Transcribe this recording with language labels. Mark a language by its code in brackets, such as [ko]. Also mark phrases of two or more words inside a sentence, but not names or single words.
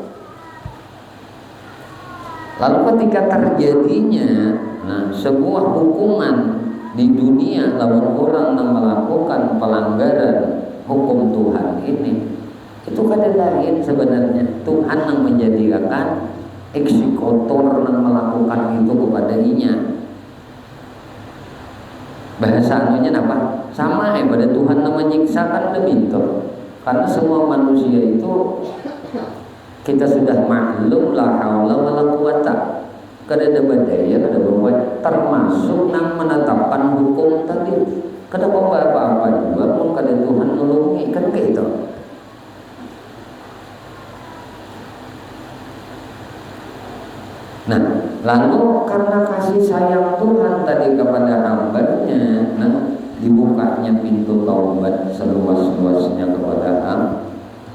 [id] Lalu ketika terjadinya sebuah hukuman di dunia lawan orang yang melakukan pelanggaran hukum Tuhan ini, itu kada lain sebenarnya Tuhan yang menjadikan eksekutor yang melakukan itu kepada inya. Bahasa anunya apa? Sama pada Tuhan yang menyiksakan lebih toh. Karena semua manusia itu kita sudah maklum [ar] la haula wala quwata. [bjn] Kada ada daya, kada berbuat, termasuk nang menetapkan hukum tadi. Kada apa-apa juga pun kada Tuhan nolongi kan kayak itu. [id] Nah, lalu karena kasih sayang Tuhan tadi kepada hambanya, dibukanya pintu taubat seluas-luasnya kepada hambanya.